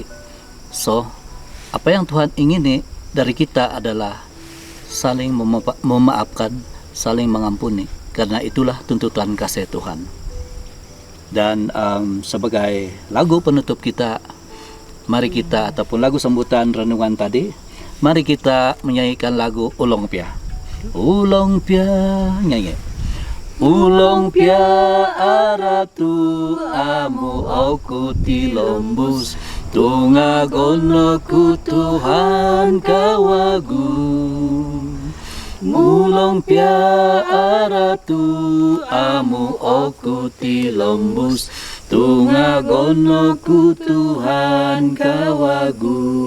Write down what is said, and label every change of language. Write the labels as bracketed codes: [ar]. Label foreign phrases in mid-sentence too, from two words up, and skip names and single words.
[id] So, apa yang Tuhan ingini dari kita adalah saling memaafkan, saling mengampuni. Karena itulah tuntutan kasih Tuhan. Dan sebagai lagu penutup kita, mari kita, ataupun lagu sambutan renungan tadi, mari kita menyanyikan lagu Ulong Pia. Ulong Pia, nyanyi. [dtp] Ulong Pia aratu amu aku tilombus, tungagono ku Tuhan kawagu. Mulong Pia aratu amu aku tilombus, tungagono ku Tuhan kawagu.